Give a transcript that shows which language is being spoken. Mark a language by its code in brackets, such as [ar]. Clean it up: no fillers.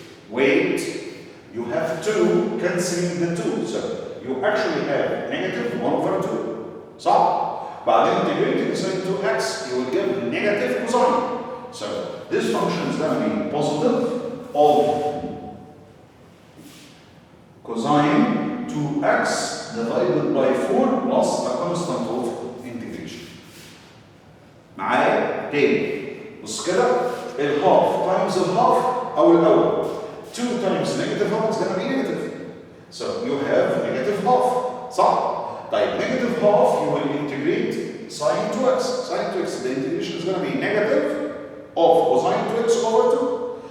[en] wait, you have 2 cancelling the 2, so you actually have negative 1 over 2, [ar] صح؟ بعدين [en] integrating sine 2x, you will get negative cosine. So this function is going to be positive of cosine 2x divided by 4 plus a constant of integration. [ar] معايا؟ تاني. بص كده الهاف times الهاف أو الأول. [en] 2 times negative half is going to be negative. So you have negative half. [ar] صح؟ طيب [en] negative half you will integrate sine 2x. Sine 2x, the integration is going to be negative of cosine 2x over 2.